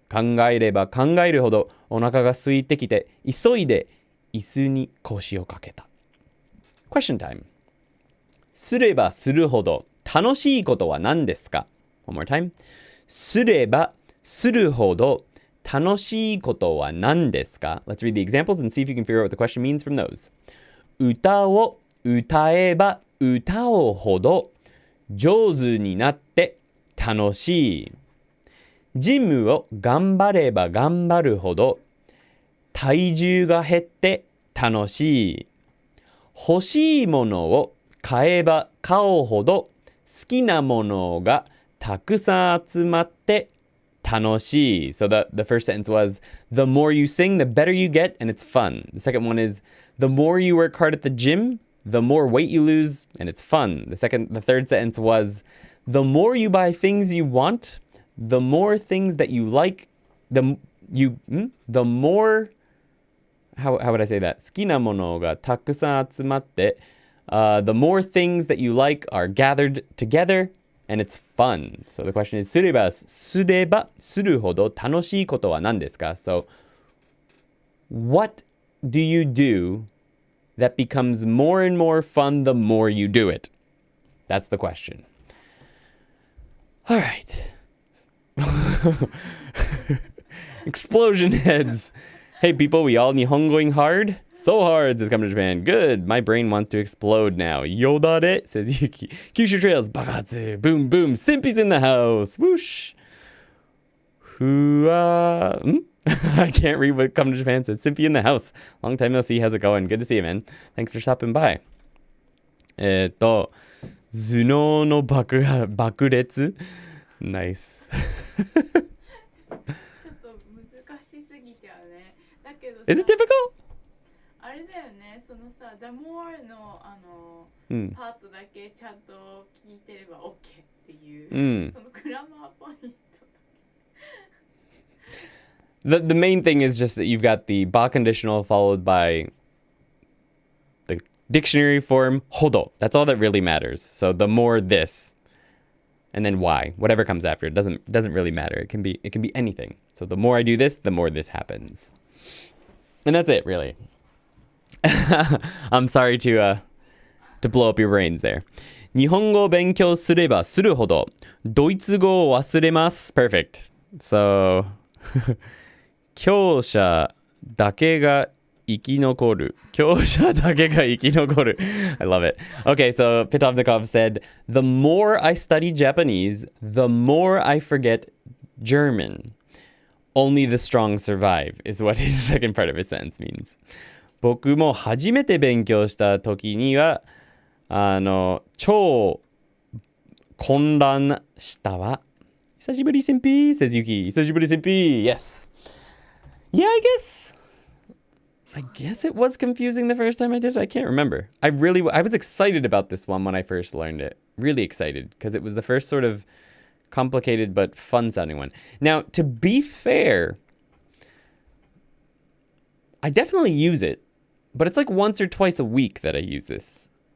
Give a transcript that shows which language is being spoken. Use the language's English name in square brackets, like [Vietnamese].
[Japanese] 考えれば考えるほどお腹が空いてきて急いで椅子に腰をかけた。 [English] Question time. [Japanese] すればするほど楽しいことは何ですか？ [English] One more time. [Japanese] すればするほど楽しいことは何ですか？ [English] Let's read the examples and see if you can figure out what the question means from those. [Japanese] 歌を歌えば歌うほど上手になって楽しい。ジムを頑張れば頑張るほど体重が減って楽しい。欲しいものを買えば買うほど好きなものがたくさん集まって楽しい。 [English] So the first sentence was, the more you sing, the better you get, and it's fun. The second one is, the more you work hard at the gym, the more weight you lose, and it's fun. The third sentence was, the more you buy things you want, the more things that you like, the more, how would I say that? [Japanese] 好きなものがたくさん集まって、 [English] the more things that you like are gathered together, and it's fun. So the question is, [Japanese] すればするほど楽しいことは何ですか? [English] So, what do you do that becomes more and more fun the more you do it? That's the question. All right. Explosion heads. Hey people, we all Nihongoing hard? So hard since coming to Japan. Good. My brain wants to explode now. Yodare, says Yuki. Kyushu Trails, bagatsu. Boom, boom. Simpi's in the house. Whoosh. I can't read what Come to Japan says. Simpy in the house. Long time no see. How's it going? Good to see you, man. Thanks for stopping by. [Japanese] 頭脳の爆裂 [English] Nice. [Japanese] ちょっと難しすぎちゃうね。だけどさ [English] Is it difficult? [Japanese] あれだよね、そのさ、The More のパートだけちゃんと聞いてれば OK っていう、そのグラマーポイント。 [English] the main thing is just that you've got the ba conditional followed by the dictionary form ほど. That's all that really matters. So the more this, and then y, whatever comes after it doesn't really matter. It can be anything. So the more I do this, the more this happens. And that's it, really. I'm sorry to blow up your brains there. [Japanese] 日本語を勉強すればするほどドイツ語を忘れます。 [English] Perfect. [Japanese] So 強者だけが生き残る。強者だけが生き残る。 [English] I love it. Okay, so Pitovnikov said, the more I study Japanese, the more I forget German. Only the strong survive is what his second part of his sentence means. [Japanese] 僕も初めて勉強した時には超混乱したわ。久しぶり先輩 [English] says Yuki. [Japanese] 久しぶり先輩 [English] Yes. Yeah, I guess it was confusing the first time I did it. I can't remember. I was excited about this one when I first learned it. Really excited because it was the first sort of complicated but fun sounding one. Now, to be fair, I definitely use it, but it's like once or twice a week that I use this.